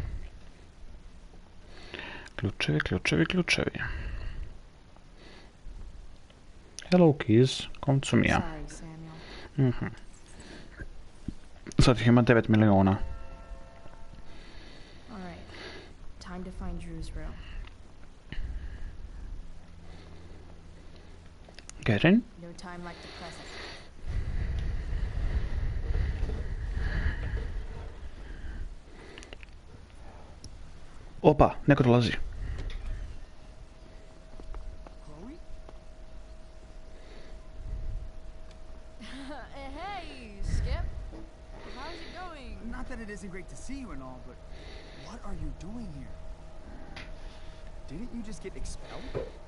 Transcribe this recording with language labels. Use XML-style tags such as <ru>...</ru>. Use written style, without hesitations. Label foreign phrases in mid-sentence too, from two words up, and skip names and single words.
<sr>Ključevi, ključevi, ključevi.</sr> <en>Hello keys, konsumija. Sorry, Samuel.</en> <sr>Sad ih ima 9 miliona.</sr> <en>All right. Time to find Drew's room. Get in. No time like the present.</en> <sr>Opa, neko dolazi.</sr> <en>Chloe? Hey, Skip. How's it going? Not that it isn't great to see you and all, but what are you doing here? Didn't you just get expelled?</en>